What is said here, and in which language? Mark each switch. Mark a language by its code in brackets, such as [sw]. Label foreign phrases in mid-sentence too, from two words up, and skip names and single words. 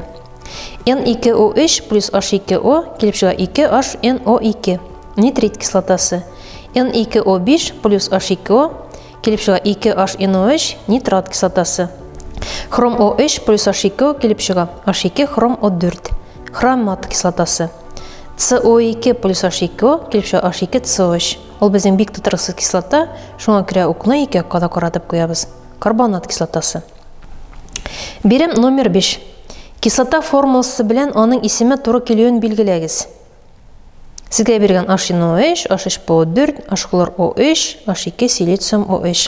[tt] N2O3 plus H2O kelib чыга 2HNO2 нитрит кислотасы. N2O5 plus H2O kelib чыга 2HNO3 нитрат кислотасы. Хром O3 plus H2O kelib чыга H2 хром O4 хромат кислотасы. CO2 plus H2O kelib чыга H2CO3. Ул безнең бик тутыргысыз кислота, шуңа күрә укны ике якка каратып куябыз. Карбонат кислотасы. Бирем номер 5. Кислота формуласы белән аның исеме туры килүен билгеләгез. Сезгә биргән HNO3, H3PO4, H-хлор O3, H2 силициум O3.